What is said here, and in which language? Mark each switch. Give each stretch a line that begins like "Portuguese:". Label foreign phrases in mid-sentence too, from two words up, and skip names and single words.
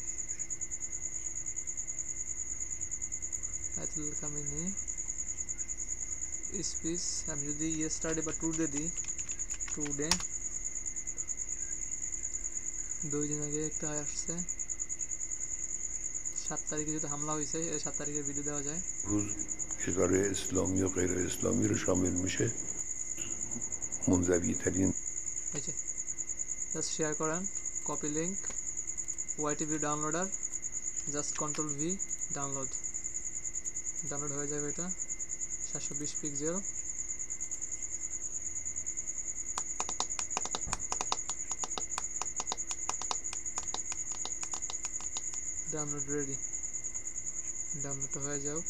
Bangla: আয়াতুল্লাহ খামেনি স্পিচ, আমি যদি ইয়েস্টারডে বা টুডে দিই, টুডে 2 দিন আগে একটা আসছে, 7 তারিখে যেহেতু হামলা হয়েছে, 7 তারিখের ভিডিও দেওয়া যায়।
Persian: اداره اسلامی و غیر اسلامی رو شامل میشه منزوی ترین
Bangla: এই যে
English: just share
Bangla: করেন,
English: copy link, YTV downloader, just control V download, download
Bangla: হয়ে যাবে। এটা 720 পিক্সেল,
English: download ready,
Bangla: ডাউনলোডটা হয়ে যাক।